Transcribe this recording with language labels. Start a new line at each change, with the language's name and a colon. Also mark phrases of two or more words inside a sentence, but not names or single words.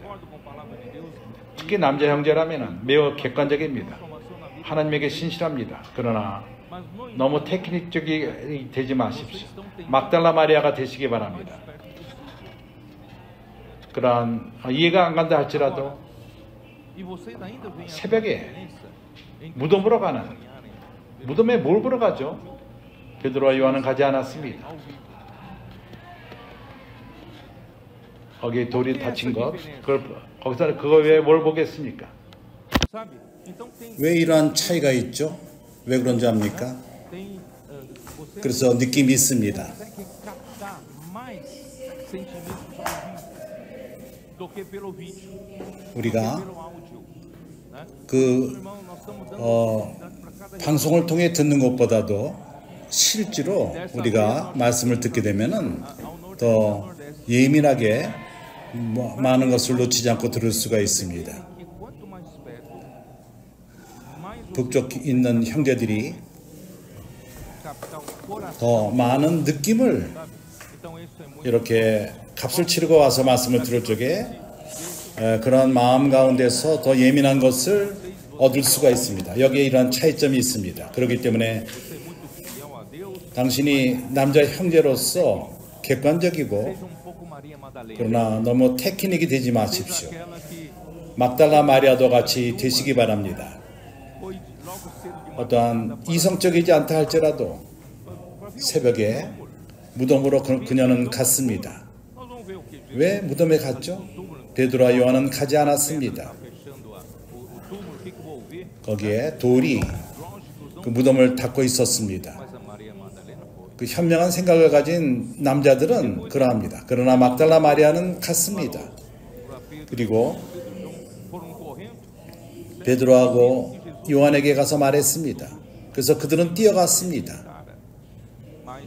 Portuguese: concordam com a palavra de Deus,
Korean: 특히 남자 형제라면 매우 객관적입니다. 하나님에게 신실합니다. 그러나
Portuguese: mas no
Korean: 너무 테크닉적이 되지 마십시오. 막달라 마리아가 되시기 바랍니다. 그러한 이해가 안 간다 할지라도
Portuguese: e vocês ainda veem a
Korean: 새벽에
Portuguese: diferença entre
Korean: 무덤으로 가는
Portuguese: caminharem
Korean: 무덤에 뭘 보러 가죠? 베드로와 요한은 가지 않았습니다.
Portuguese: ao vivo.
Korean: 거기 돌이 다친 것, 거기서 그거 외에 뭘 보겠습니까?
Portuguese: Sabe? Então tem
Korean: 왜 이러한 차이가 있죠? 왜 그런지 압니까?
Portuguese: você
Korean: 그래서 느낌이 있습니다.
Portuguese: consegue captar mais sentimentos ao vivo do que pelo vídeo,
Korean: 우리가
Portuguese: pelo áudio, né?
Korean: 그
Portuguese: Irmão, nós estamos dando 어, oportunidade para cada
Korean: 방송을 통해 듣는 것보다도 실제로 우리가 말씀을 듣게 되면은 더 예민하게 많은 것을 놓치지 않고 들을 수가 있습니다.
Portuguese: que quanto mais perto, mais você
Korean: 북쪽 있는 형제들이
Portuguese: captar o coração,
Korean: 더 많은 느낌을
Portuguese: sabe? Então isso é muito
Korean: 이렇게 값을 치르고 와서 말씀을 들을 적에 그런 마음 가운데서 더 예민한 것을 얻을 수가 있습니다. 여기에 이러한 차이점이 있습니다. 그렇기 때문에 당신이 남자 형제로서 객관적이고
Portuguese: Seja um pouco Maria Madalena.
Korean: 그러나 너무 테크닉이 되지
Portuguese: Seja
Korean: 마십시오.
Portuguese: aquela que
Korean: 막달라 마리아도 같이 되시기 바랍니다.
Portuguese: foi logo cedo de
Korean: 어떠한 이성적이지 않다 할지라도 새벽에 무덤으로 그녀는 갔습니다.
Portuguese: Nós vamos ver o que Jesus
Korean: 왜 무덤에 갔죠? 베드로와 요한은 가지 않았습니다.
Portuguese: fechando o túmulo, o que que eu vou ver?
Korean: 거기에 돌이
Portuguese: Longe dos
Korean: 그 무덤을 닫고 있었습니다.
Portuguese: mas a Maria Madalena foi.
Korean: 그 현명한 생각을 가진 남자들은 그러합니다. 그러나 막달라 마리아는 갔습니다. 그리고
Portuguese: Foram correndo.
Korean: 베드로하고 요한에게 가서 말했습니다. 그래서 그들은 뛰어갔습니다.
Portuguese: Cara, mas